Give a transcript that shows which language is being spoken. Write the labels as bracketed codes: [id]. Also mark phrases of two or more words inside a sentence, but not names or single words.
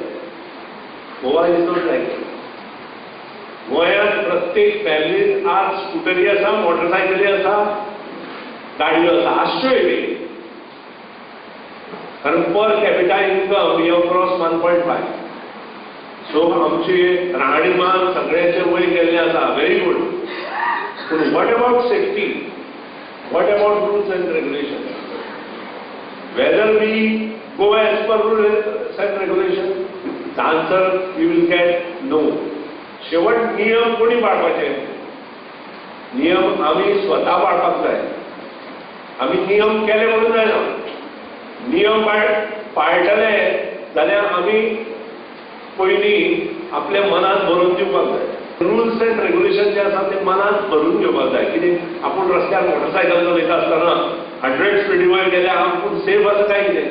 [en] Goa is not like [kok] गोंयांत प्रत्येक फॅमिलींत आज स्कुटरी आसा, मोटरसायकली आसा, गाडयो आसा, आसच्योय बी. कारण [en] per capita income [kok] यो क्रॉस 1.5. सो आमची राहणीमान सगळ्यांचे वयर गेल्लें आसा. [en] Very good. पूण what about safety? What about rules and regulation? Whether we go as per rules and regulation, The answer you will get no. [kok] शेवट नियम कोणी पाळपाचे? नियम आम्ही स्वतः पाळपाक जाय. आम्ही नियम केले म्हणून जायना. नियम पाळटले जाल्यार आमी पयलीं आपल्या मनात भरून दिवपाक जाय. [en] rules and regulation [kok] जे आसा ते मनात भरून घेवपाक जाय. कितें आपूण रस्त्यार मोटरसायकल चलयता आसतना 100 स्पीडी वयर गेल्यार आपूण सेफ आसा काय कितें?